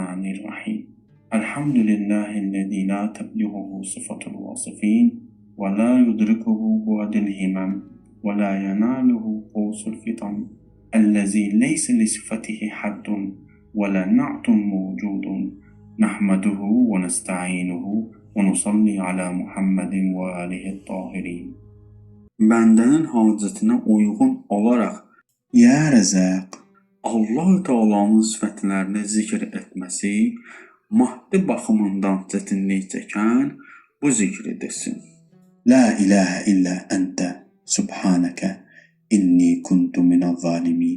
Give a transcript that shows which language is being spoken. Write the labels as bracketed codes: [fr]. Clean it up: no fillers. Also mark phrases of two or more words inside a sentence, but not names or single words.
[ar] بسم الله الرحمن الرحيم. الحمد لله الذي لا تبلغه صفة الواصفين ولا يدركه بعد الهمم ولا يناله غوص الفطن. الذي ليس لصفته حد ولا نعت موجود. نحمده ونستعينه ونصلي على محمد وآله الطاهرين. [az] Bəndənin hacətinə uyğun olaraq Ya Rəzaq, Allah Taala'nın sifətlərini zikr etməsi maddi baxımından çətinlik çəkən bu zikri desin. [ar] لا إله إلا أنت سبحانك إني كنت من الظالمين.